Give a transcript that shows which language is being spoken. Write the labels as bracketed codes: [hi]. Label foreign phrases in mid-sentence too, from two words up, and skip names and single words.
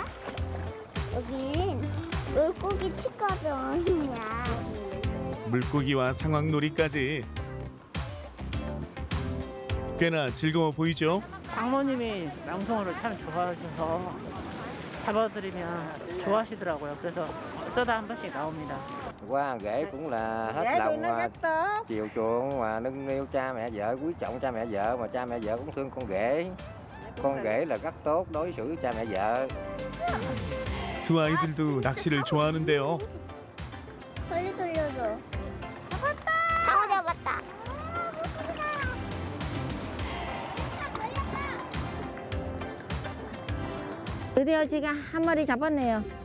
[ko] 여긴 물고기 치과병이야. 물고기와 상황놀이까지 꽤나 즐거워 보이죠? 장모님이 망둥어를 참 좋아하셔서 잡아드리면 좋아하시더라고요. 그래서 어쩌다 한 번씩 나옵니다. [vi] Qua rể cũng là hết lòng chiều chuộng và nâng niu cha mẹ vợ, quý trọng cha mẹ vợ, mà cha mẹ vợ cũng thương con rể. Con rể là rất tốt đối xử với cha mẹ vợ. [ko] 두 아이들도 낚시를 좋아하는데요. 빨리 돌려줘. 잡았다. 상어 잡았다. 드디어 제가 한 마리 잡았네요.